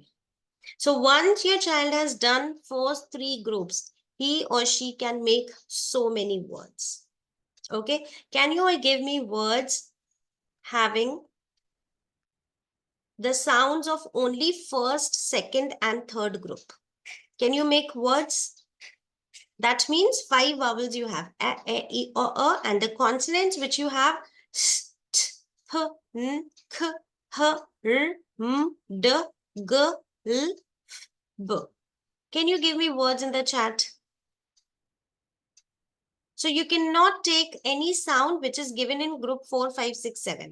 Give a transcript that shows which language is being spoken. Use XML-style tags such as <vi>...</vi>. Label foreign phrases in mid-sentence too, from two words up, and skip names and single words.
<en>So once your child has done first 3 groups, he or she can make so many words. Okay, can you give me words having the sounds of only first, second, and third group? Can you make words? That means 5 vowels you have, a, e, I, o, and the consonants which you have, s, t, h, n, k, h, r, m, d, g, l, b. Can you give me words in the chat? So you cannot take any sound which is given in group 4, 5, 6, 7.</en>